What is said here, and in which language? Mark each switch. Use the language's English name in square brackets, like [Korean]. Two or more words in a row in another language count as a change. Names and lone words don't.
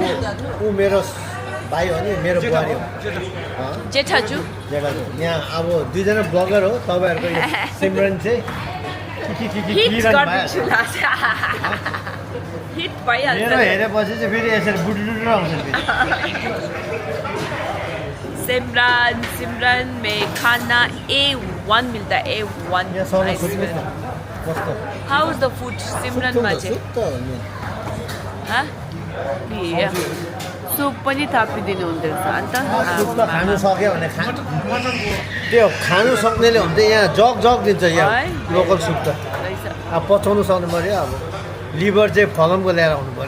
[Nepali] ऊ मेरो भाइ हो नि मेरो बुहारी हो जेठाजु जेठाजु यहाँ अब दुईजना ब्लगर हो तपाईँहरूको यो सिमरन चाहिँ हिट गर्दैछु हिट भइहाल्छ मेरो हेरेपछि चाहिँ फेरि यसरी बुडुडु आउँछ [Hindi] सिमरन में खाना A1 मिलता है A1 [Nepali] यहाँ सर्न खोज्नुहोस् न कस्तो [English] How is the food [Nepali] सिमरन मा चाहिँ सुप पनि थपिदिनु हुँदो रहेछ अन्त सुप त खानु सक्यो भने त्यो खानु सक्नेले हुन्छ यहाँ जग दिन्छ यहाँ लोकल सुप त अब पचाउनु सक्नु पऱ्यो अब लिभर चाहिँ फलमको ल्याएर आउनु पऱ्यो